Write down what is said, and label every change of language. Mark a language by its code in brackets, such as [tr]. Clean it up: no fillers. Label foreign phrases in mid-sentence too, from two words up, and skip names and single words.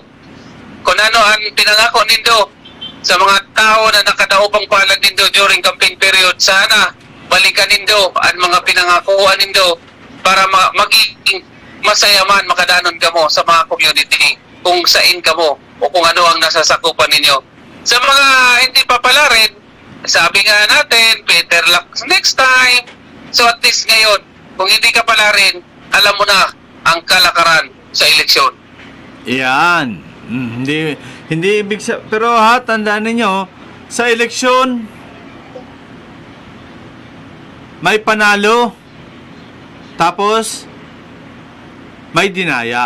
[bik] Kung ano ang pinangako nindo sa mga tao na nakadaupang palad nindo [en] during campaign period, [bik] sana balikan nindo ang mga pinangakuan nindo para magiging masaya man makadanon kamo sa mga community kung sain kamo o kung ano ang nasasakupan ninyo. [tl] Sa mga hindi pa pala rin, sabi nga natin, [en] better luck next time. [tl] So at least ngayon, kung hindi ka pala rin, alam mo na ang kalakaran sa eleksyon. Yan. Hindi ibig pero tandaan ninyo, sa eleksyon may panalo, tapos may dinaya.